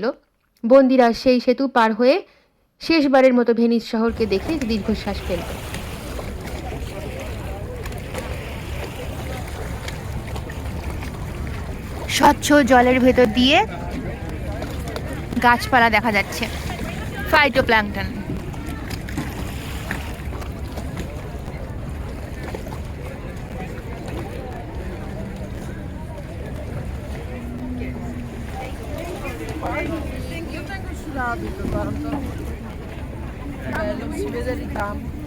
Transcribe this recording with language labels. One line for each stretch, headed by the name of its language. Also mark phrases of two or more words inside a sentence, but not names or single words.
Bangla: বন্দিরা সেই সেতু পার হয়ে শেষবারের মতো ভেনিস শহরকে দেখে দীর্ঘশ্বাস ফেলত। স্বচ্ছ জলের ভেতর দিয়ে গাছপালা দেখা যাচ্ছে, ফাইটোপ্ল্যাঙ্কটন।
Italian: Io tengo sull'abito tanto. Bello, si vede il ricamo.